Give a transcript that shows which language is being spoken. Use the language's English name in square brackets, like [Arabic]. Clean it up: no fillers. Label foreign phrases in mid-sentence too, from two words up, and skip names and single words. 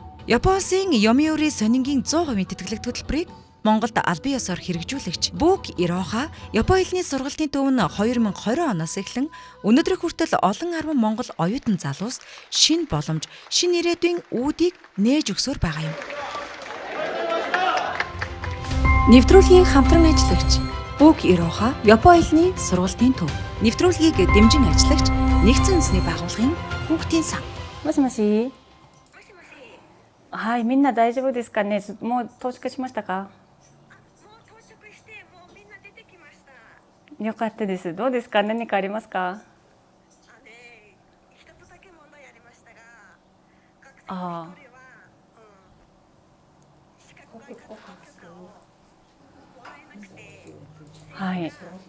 [Mongolian] Японы Yomiuri сонингийн 100% тэтгэлэгт хөтөлбөрийг Монголд албан ёсоор хэрэгжүүлэгч Бук Ирооха Японы хэлний сургалтын төв нь 2020 оноос эхлэн өнөөдрийг хүртэл олон 10 монгол оюутан залууст шинэ боломж, шинэ ирээдүйн үүдийг нээж өгсөөр байгаа юм. Нэвтрүүлгийн хамтран ажиллагч Бук Ирооха Японы хэлний сургалтын төв. Нэвтрүүлгийг дэмжин ажиллагч Нэгдсэн үндэсний байгууллагын хүүхдийн сан. [Japanese] もしもし. Хай, みんな大丈夫ですかね? もう到着しましたか? よかったです。どうですか？何かありますか？ああ。はい。